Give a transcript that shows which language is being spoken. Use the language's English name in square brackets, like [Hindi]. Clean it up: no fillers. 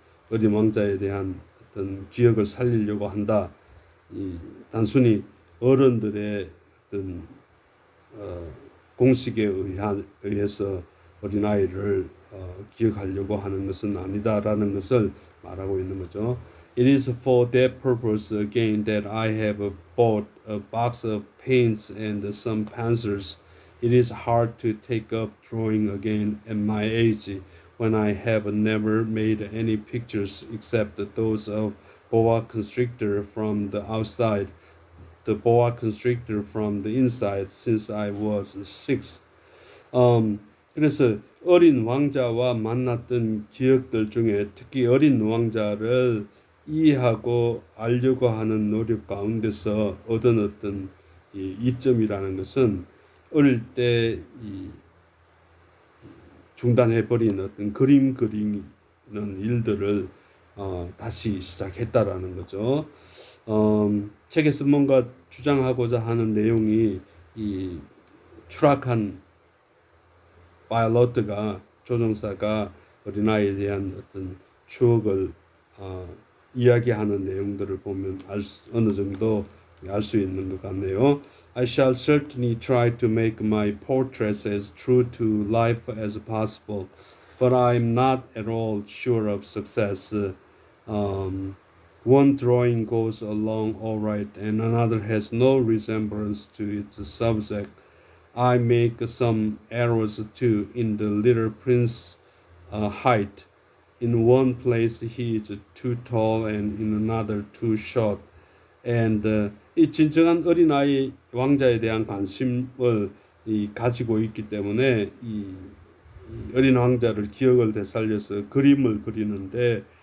[Korean] 어린 왕자에 대한 어떤 기억을 살리려고 한다. 단순히 어른들의 어떤 공식에 의해서 어린 아이를 기억하려고 하는 것은 아니다라는 것을 말하고 있는 거죠. [English] It is for that purpose again that I have bought a box of paints and some pencils. It is hard to take up drawing again at my age when I have never made any pictures except those of boa constrictor from the outside, the boa constrictor from the inside since I was 6. [Korean] 그래서 어린 왕자와 만났던 기억들 중에 특히 어린 왕자를 이해하고 알려고 하는 노력 가운데서 얻은 어떤 이점이라는 것은 어릴 때 중단해버린 어떤 그림 그리는 일들을 다시 시작했다라는 거죠. 책에서 뭔가 주장하고자 하는 내용이 이 추락한 파일럿가 조종사가 어린아이에 대한 어떤 추억을 이야기하는 내용들을 보면 어느 정도 알 수 있는 것 같네요. [English] I shall certainly try to make my portraits as true to life as possible, but I'm not at all sure of success. One drawing goes along all right, and another has no resemblance to its subject. I make some errors too in the little prince's height. In one place he is too tall and in another too short. [Korean] And 이 진정한 어린아이 왕자에 대한 관심을 가지고 있기 때문에 이 어린 왕자를 기억을 되살려서 그림을 그리는데